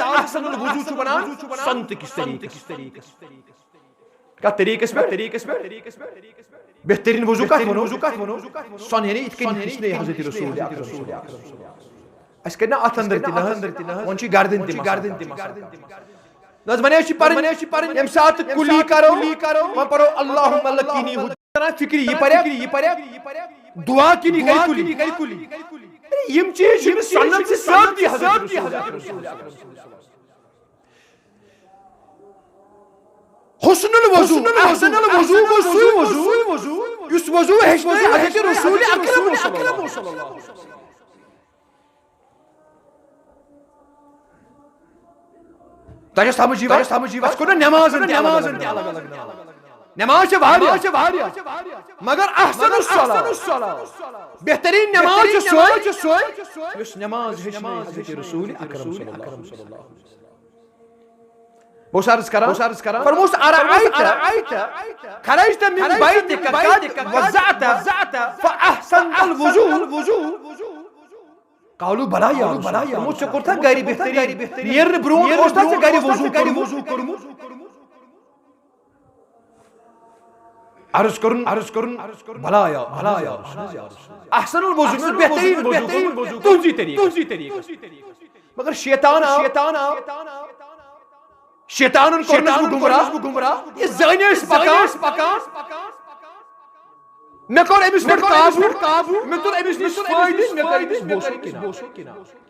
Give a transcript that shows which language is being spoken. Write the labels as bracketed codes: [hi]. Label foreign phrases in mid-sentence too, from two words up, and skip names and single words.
[ar] احسن الوضوء [ks] چھُ بنان سنتٕکِس طریٖقس کتھ طریٖقس پٮ۪ٹھ بہتریٖن وضوٗ کتھ وَنو سۄن یعنی یِتھ کٔنۍ ہیٚچھنٲے حضرت رسول اکرم اَسہِ کٔرۍ نا اتھ اندر تہِ نہ وۄنۍ چھُ گردن تہِ نہ حظ وۄنۍ چھِ پرٕنۍ ییٚمہِ ساتہٕ کُلی کرو وۄنۍ پرو [ar] اللہُمَّ لَقِنِی [ks] فکری یہ پریک دعا کی نہیں کلی یم چیز چھِ [ur] سنت سے ثابت [ks] حضرت رسول حسن الوضو احسن الوضو وضو یس وضو ہیچھنٲے حضرت رسول اکرم [ar] صلی اللہ علیہ وسلم [ks] تۄہہِ چھا سمجھ یِوان اَسہِ کوٚر نا نمازن تہِ الگ نماز چھِ واریاہ مگر [ar] احسن الصلاۃ [ks] بہترین نماز چھِ سۄے یُس نماز ہیٚچھنٲے حضرت رسول اکرم [ar] صلی اللہ علیہ وسلم [ks] بہٕ اوسُس عرض کران فرموس [ar] ارأيت خرجت من بيتك قد وضعت فأحسنت الوضوء قالوا بلا یا [ks] فرموس ژےٚ کوٚرتھا گرِ بہتریٖن نیرنہٕ برونٛٹھ اوسنا ژےٚ گرِ وضوٗ کوٚرمُت عرض کرن بلا یا [ar] احسن الوضوء [ks] بہترین وضوء تُہنٛزی طریقس مگر شیطان آو شیطانن کوٚرنس بہٕ گمراہ یہِ زٔنۍ ٲسۍ پکان مےٚ کوٚر أمِس پٮ۪ٹھ قابوٗ مےٚ تُل أمِس نِش فٲیدٕ مےٚ کٔر أمِس بوسو کنار